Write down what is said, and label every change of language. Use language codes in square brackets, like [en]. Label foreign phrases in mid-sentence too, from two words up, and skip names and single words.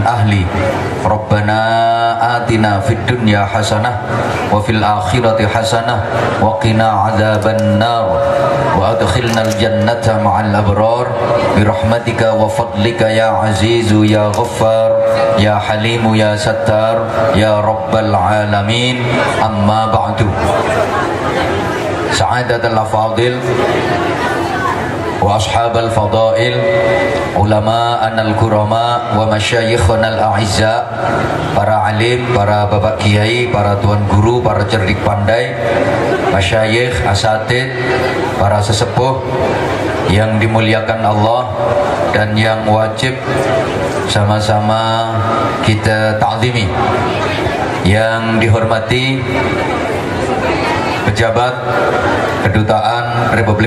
[ar] أهلي ربنا آتنا في الدنيا حسنة وفي الآخرة حسنة وقنا عذاب النار وأدخلنا الجنة مع الأبرار برحمتك وفضلك يا عزيز يا غفار يا حليم يا ستار يا رب العالمين أما بعد سعادة الأفاضل وأصحاب الفضائل علماءنا الكرماء ومشايخنا الأعزاء, [id] para alim, para bapak kiai, para tuan guru, para cerdik pandai, [ar] مشايخ، أساتيذ, [id] para sesepuh yang dimuliakan Allah dan yang wajib sama-sama kita ta'zimi, yang dihormati pejabat Kedutaan Republik